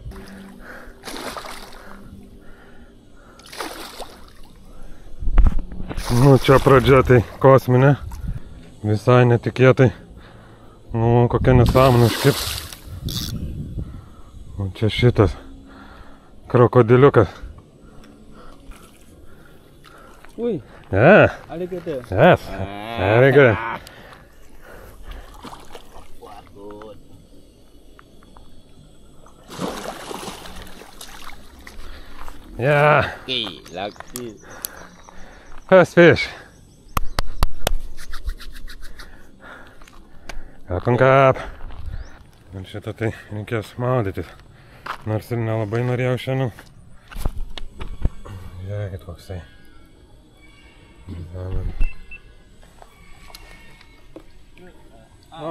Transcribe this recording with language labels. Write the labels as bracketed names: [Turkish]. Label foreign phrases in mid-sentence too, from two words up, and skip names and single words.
[Lithuanian] Nu, čia pradžia tai kosminė. Visai netikėtai. Nu, kokia nesąmonė užkips. O čia šitas krokodiliukas. Ui. [English] Yeah. Alligator. Yes. Very good. Yeah. Lucky. First fish. Welcome kap. [Lithuanian] Man šitą tai reikės maudytis. Nors ir nelabai norėjau šiandien. Žiūrėkit koksai. Oh.